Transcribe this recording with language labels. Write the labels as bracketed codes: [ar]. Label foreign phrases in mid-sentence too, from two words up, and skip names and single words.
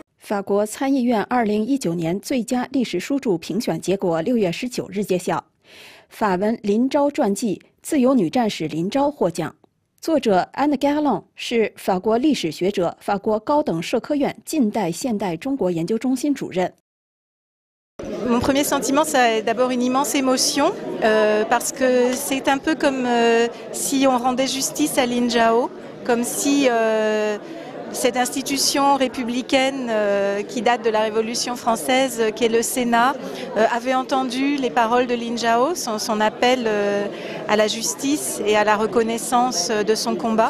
[zh] 法国参议院2019年最佳历史书著评选结果6月19日揭晓，法文林昭传记《自由女战士林昭》获奖。作者 Anne Gallon 是法国历史学者、法国高等社科院近代现代中国研究中心主任。 [fr] Mon premier sentiment, c'est d'abord une immense émotion, parce que c'est un peu comme si on rendait justice à Lin Zhao, comme si cette institution républicaine qui date de la Révolution française, qui est le Sénat, avait entendu les paroles de Lin Zhao, son appel à la justice et à la reconnaissance de son combat.